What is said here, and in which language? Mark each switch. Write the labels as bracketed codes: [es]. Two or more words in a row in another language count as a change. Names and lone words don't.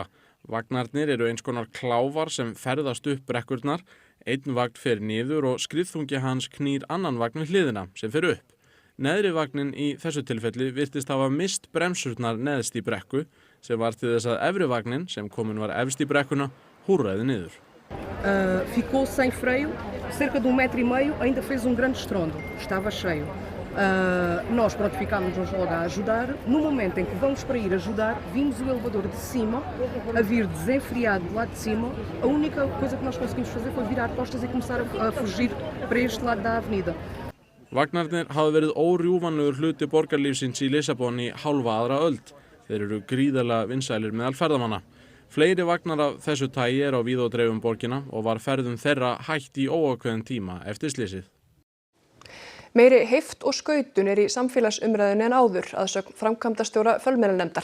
[is] Vagnarnir eru eins konar kláfar sem ferðast upp brekkurnar. Einn vagn fer niður og skriðþungi hans knýr annan vagn við hliðina sem fer upp. Neðri vagnin í þessu tilfelli virtist hafa mist bremsurnar neðst í brekku sem var til þess að efri vagnin sem komin var efst í brekkuna húrraði niður. [pt] Ficou sem freio, cerca de 1,5 metro, ainda fez grande estrondo, estava cheio. Nós ficámos logo a ajudar. No momento em que vamos para ir ajudar, vimos o elevador de cima a vir desenfreado do lado de cima. A única coisa que nós conseguimos fazer foi virar costas e começar a fugir para este lado da avenida. [is] Vagnarnir hafa verið órjúfanlegur hluti borgarlífsins í Lissabon í hálfa aðra öld. Þeir eru gríðarlega vinsælir meðal ferðamanna. Fleiri vagnar af þessu tagi á víð og dreif borgina og var ferðum þeirra hætt í óákveðinn tíma eftir slysið. Meiri heift og skautun í samfélagsumræðunni en áður að sögn framkvæmdastjóra fjölmiðlanefndar.